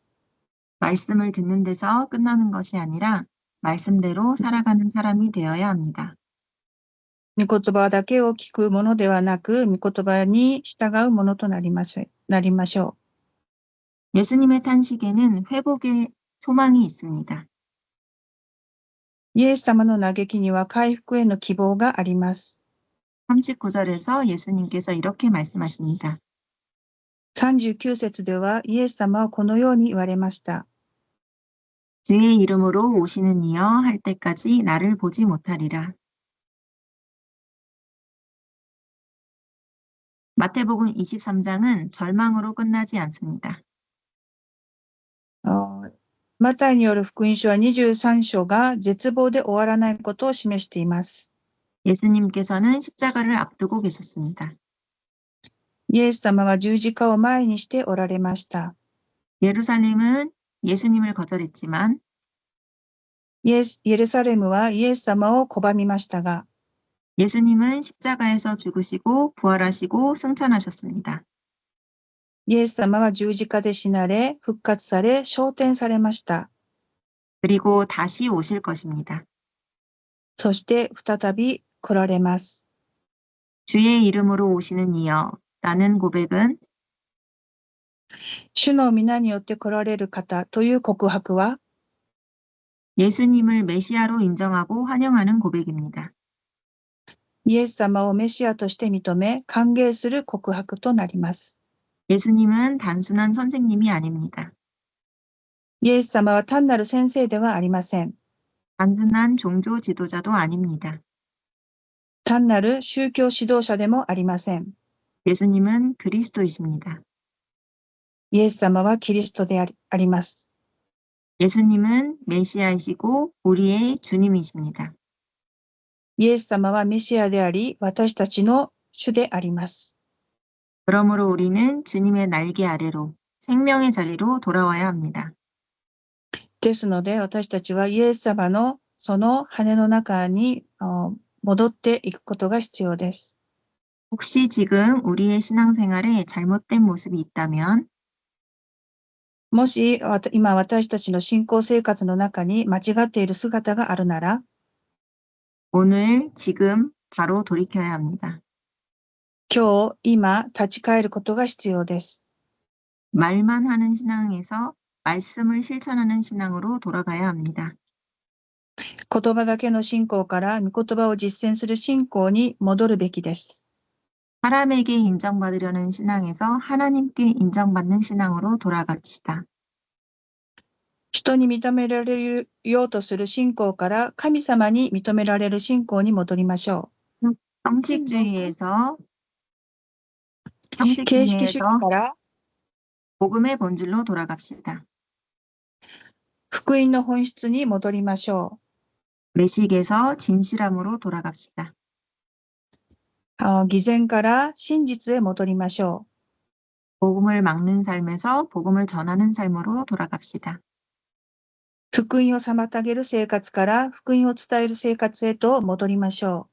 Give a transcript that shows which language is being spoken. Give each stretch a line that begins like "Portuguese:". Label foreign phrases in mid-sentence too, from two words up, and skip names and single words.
Korean: 말씀을 듣는 데서 끝나는 것이 아니라 말씀대로 살아가는 사람이 되어야 합니다.
Japanese: 御言葉だけを聞くものではなく、御言葉に従うものとなりましょ
Korean: 예수님의 탄식에는 회복의 소망이 있습니다.
Japanese: う。イエス様の嘆きには回復への希望があります。
Korean: 39절에서 예수님께서 이렇게 말씀하십니다.
Japanese: 39 節ではイエス様はこのように言われました。
Korean: 주의 이름으로 오시는 이여 할 때까지 나를 보지 못하리라. 마태복음 23장은 절망으로 끝나지 않습니다.
Japanese: マタイによる福音書は23章が絶望で終わらないことを示しています。
Korean: 예수님께서는 십자가를 앞두고 계셨습니다.
Japanese: イエス様は十字架を前にしておられました。
Korean: 예루살렘은 예수님을 거절했지만
Japanese: エルサレムはイエス様を拒みましたが、
Korean: 예수님은 십자가에서 죽으시고 부활하시고 승천하셨습니다.
Japanese: イエス様は十字架で死なれ、復活され、昇天されました。
Korean: 그리고 다시 오실 것입니다.
Japanese: そして再び来られます。
Korean: 주의 이름으로 오시는 이여 라는 고백은
Japanese: 主の皆によって来られる方という告白は、
Korean: 예수님을 메시아로 인정하고 환영하는 고백입니다.
Japanese: イエス様をメシアとして認め、歓迎する告白となります。
Korean: 예수님은 단순한 선생님이 아닙니다.
Japanese: イエス様は単なる先生ではありません。
Korean: 단순한 종교 지도자도 아닙니다.
Japanese: 単なる宗教指導者でもありません。
Korean: 예수님은 그리스도이십니다.
Japanese: イエス様はキリストであります。
Korean: 예수님은 메시아이시고 우리의 주님이십니다.
Japanese: イエス様はメシアであり、私たちの主であります。
Korean: 그러므로 우리는 주님의 날개 아래로 생명의 자리로 돌아와야 합니다.
Japanese: ですので、私たちはイエス様のその羽の中に戻っていくことが必要です。
Korean: 혹시 지금 우리의 신앙생활에 잘못된 모습이 있다면
Japanese: もし今私たちの信仰生活の中に間違っている姿があるなら、
Korean: 오늘, 지금 바로 돌이켜야 합니다.
Japanese: 今日、今、立ち返ることが必要です。
Korean: 말만 하는 신앙에서 말씀을 실천하는 신앙으로 돌아가야 합니다.
Japanese: 言葉だけの信仰から御言葉を実践する信仰に戻るべきです。
Korean: 사람에게 인정받으려는 신앙에서 하나님께 인정받는 신앙으로 돌아갑시다.
Japanese: 人に認められようとする信仰から神様に認められる信仰に戻りましょう。
Korean: 형식주의에서
Japanese: 形式主義から
Korean: 복음의 본질로 돌아갑시다.
Japanese: 福音の本質に戻りましょ
Korean: 외식에서 진실함으로 돌아갑시다.
Japanese: う。偽善から真実へ戻りましょ
Korean: 복음을 막는 삶에서 복음을 전하는 삶으로 돌아갑시다.
Japanese: う。福音を妨げる生活から福音を伝える生活へと戻りましょ